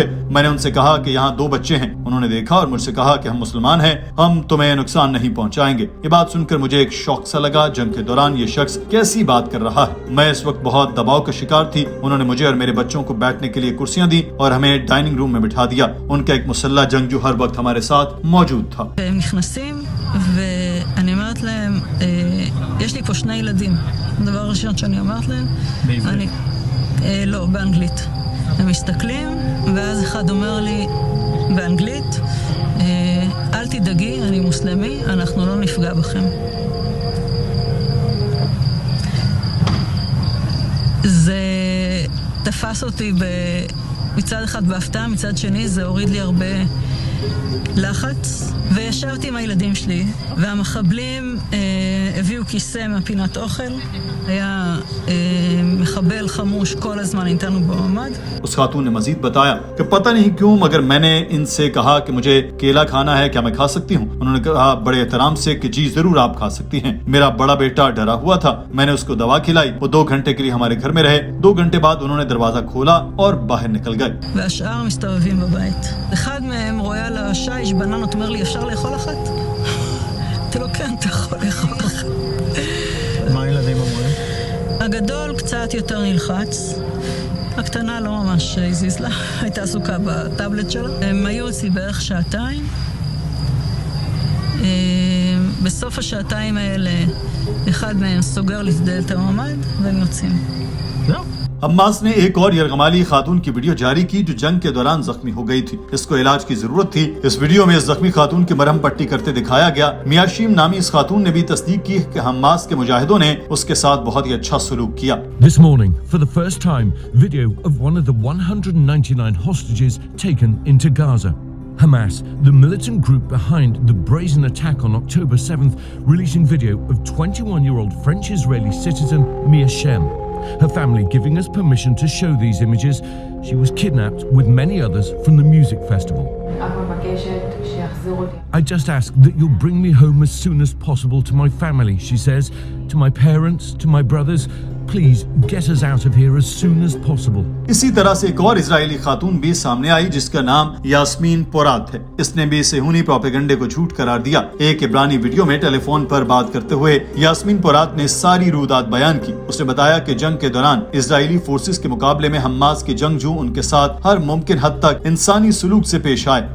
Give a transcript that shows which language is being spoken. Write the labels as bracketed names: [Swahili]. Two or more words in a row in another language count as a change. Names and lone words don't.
[Urdu] میں نے ان سے کہا کہ یہاں 2 بچے ہیں۔ انہوں نے دیکھا اور مجھ سے کہا کہ ہم مسلمان ہیں، ہم تمہیں نقصان نہیں پہنچائیں گے. یہ بات سن کر مجھے ایک شوق سا لگا۔ جنگ کے دوران یہ شخص کیسی بات کر رہا ہے. میں اس وقت بہت دباؤ کا شکار تھی۔ انہوں نے مجھے اور میرے بچوں کو بیٹھنے کے لیے کرسیاں دی اور ہمیں [English] dining room [Urdu] میں بٹھا دیا. ان کا ایک مسلح جنگجو ہر وقت ہمارے ساتھ موجود تھا. [Hebrew] ואני אומרת להם, יש לי פה 2 ילדים. הדבר הראשון שאני אומרת להם, לא, באנגלית. הם מסתכלים, ואז אחד אומר לי באנגלית, אל תדאגי, אני מוסלמי, אנחנו לא נפגע בכם. זה תפס אותי מצד אחד בהפתעה, מצד שני זה הוריד לי הרבה לחץ, וישבתי עם הילדים שלי, והמחבלים הביאו כיסא מהפינת אוכל, היה מחבל חמוש כל הזמן איתנו בממ"ד. [Urdu] اس خاتون نے مزید بتایا کہ پتا نہیں کیوں مگر میں نے ان سے کہا کہ مجھے کیلا کھانا ہے، کیا میں کھا سکتی ہوں? انہوں نے کہا بڑے احترام سے کہ جی ضرور آپ کھا سکتی ہیں۔ میرا بڑا بیٹا ڈرا ہوا تھا، میں نے اس کو دوا کھلائی، وہ 2 گھنٹے کے لیے ہمارے گھر میں رہے. 2 گھنٹے بعد انہوں نے دروازہ کھولا اور باہر نکل گئے. [Hebrew] והשאר מסתובבים בבית. אחד מהם רואה על השיש בננות, אומר לי, אפשר לאכול אחת? אתה לא כן, אתה יכול לאכול אחת. מה הילדים אומרים? הגדול קצת יותר נלחץ, הקטנה לא ממש הזיז לה, הייתה עסוקה בטאבלט שלה. הם היו אצלי בערך שעתיים. בסוף השעתיים האלה, אחד מהם סוגר לי דלת הממ"ד והם יוצאים. זהו. [Urdu] حماس نے ایک اور یرغمالی خاتون کی ویڈیو جاری کی جو جنگ کے دوران زخمی ہو گئی تھی. اس کو علاج کی ضرورت تھی. اس ویڈیو میں اس زخمی خاتون کی مرہم پٹی کرتے دکھایا گیا۔ میا شیم نامی اس خاتون نے بھی تصدیق کی کہ حماس کے مجاہدوں نے اس کے ساتھ بہت ہی اچھا سلوک کیا. [English] This morning, for the first time, video of one of the 199 hostages taken into Gaza. Hamas, the militant group behind the brazen attack on October 7th, releasing video of 21-year-old French-Israeli citizen Mia Shem. Her family giving us permission to show these images. She was kidnapped with many others from the music festival. I just ask that you'll bring me home as soon as possible to my family, she says, to my parents, to my brothers. Please get us out of here as soon as possible. [Urdu] اسی طرح سے ایک اور اسرائیلی خاتون بھی سامنے آئی جس کا نام یاسمین پورات ہے. اس نے بھی صیہونی پروپیگنڈے کو جھوٹ قرار دیا۔ ایک عبرانی ویڈیو میں ٹیلیفون پر بات کرتے ہوئے یاسمین پورات نے ساری روداد بیان کی. اس نے بتایا کہ جنگ کے دوران اسرائیلی فورسز کے مقابلے میں حماس کے جنگجو ان کے ساتھ ہر ممکن حد تک انسانی سلوک سے پیش آئے.